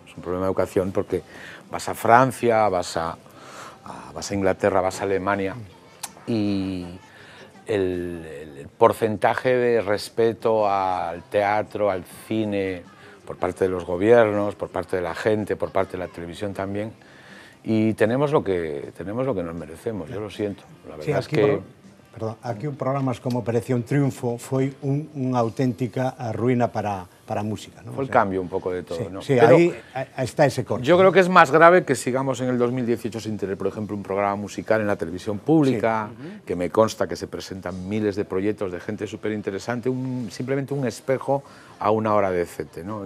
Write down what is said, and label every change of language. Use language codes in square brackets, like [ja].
[es] Es un problema de educación porque vas a Francia, vas a Inglaterra, vas a Alemania y el porcentaje de respeto al teatro, al cine, por parte de los gobiernos, por parte de la gente, por parte de la televisión también, y tenemos lo que nos merecemos, yo lo siento. La verdad es que... Perdón, aquí programas como [gl] Operación Triunfo foi unha auténtica ruína para a música, ¿no? [es] Fue el cambio un poco de todo, sí, ¿no? Sí, pero ahí está ese corte. Yo creo que es más grave que sigamos en el 2018 sin tener, por ejemplo, un programa musical en la televisión pública, sí. Que me consta que se presentan miles de proyectos de gente súper interesante, simplemente un espejo a una hora decente, ¿no?